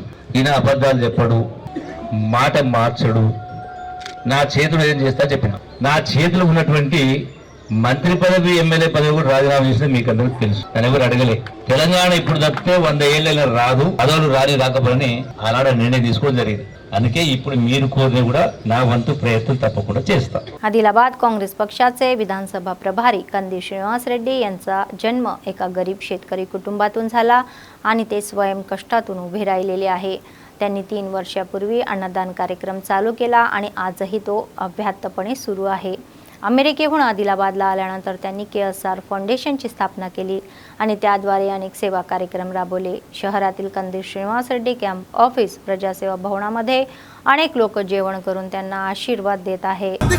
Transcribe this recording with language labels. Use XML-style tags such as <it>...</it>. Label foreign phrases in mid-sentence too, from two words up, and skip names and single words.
<te>ఈయన అబద్ధాలు చెప్పడు, మాట మార్చడు, నా చేతులు ఏం చేస్తా చెప్పిన. నా చేతిలో ఉన్నటువంటి మంత్రి పదవి ఎమ్మెల్యే పదవి కూడా రాజీనామా చేసింది మీకు అందరికీ తెలుసు. నన్ను ఎవరు అడగలే. తెలంగాణ ఇప్పుడు తప్పితే 100 ఏళ్ళైనా రాదు, పదవులు రాకపోని ఆనాడు నిర్ణయం తీసుకోవడం జరిగింది. అందుకే ఇప్పుడు మీరు కోరిన కూడా నా వంతु प्रयत्न तప్పకుండా చేస్తా.</te> <mr>आदिलाबाद काँग्रेस पक्षाचे विधानसभा प्रभारी कंदी श्रीनिवास रेड्डी यांचा जन्म एका गरीब शेतकरी कुटुंबातून झाला आणि ते स्वयं कष्टातून उभे राहिलेले आहे. त्यांनी 3 वर्षापूर्वी अन्नदान कार्यक्रम चालू केला आणि आजही तो अव्याहतपणे सुरू आहे. अमेरिकेहून आदिलाबादला आल्यानंतर त्यांनी KSR फाउंडेशनची स्थापना केली आणि त्याद्वारे अनेक सेवा कार्यक्रम राबवले. शहरातील कंदील श्रीनिवास रेड्डी</mr> <en>camp office</en> <mr>प्रजासेवा भवनामध्ये अनेक लोक जेवण करून त्यांना आशीर्वाद देत आहे.</mr>